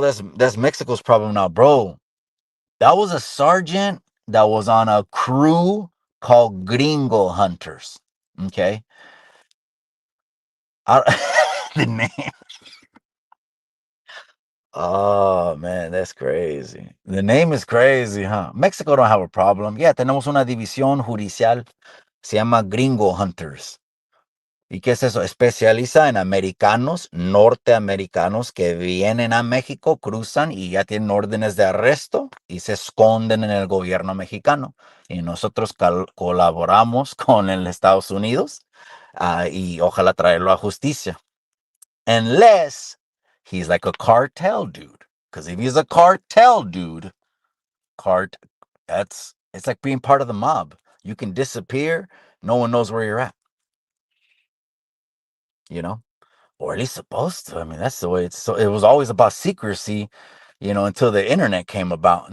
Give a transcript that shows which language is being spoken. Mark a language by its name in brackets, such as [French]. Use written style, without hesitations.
[English] That's Mexico's problem now, bro. That was a sergeant that was on a crew called Gringo Hunters. Okay. The name. Oh man, that's crazy. The name is crazy, huh? Mexico don't have a problem. [Spanish] Yeah, tenemos una división judicial. Se llama Gringo Hunters. ¿Y qué es eso? Especializa en americanos, norteamericanos que vienen a México, cruzan y ya tienen órdenes de arresto y se esconden en el gobierno mexicano. Y nosotros colaboramos con el Estados Unidos y ojalá traerlo a justicia. [English] Unless he's like a cartel dude. Because if he's a cartel dude, cart it's like being part of the mob. You can disappear, no one knows where you're at, you know? Or at least supposed to. I mean, that's the way it's. So it was always about secrecy, until the internet came about.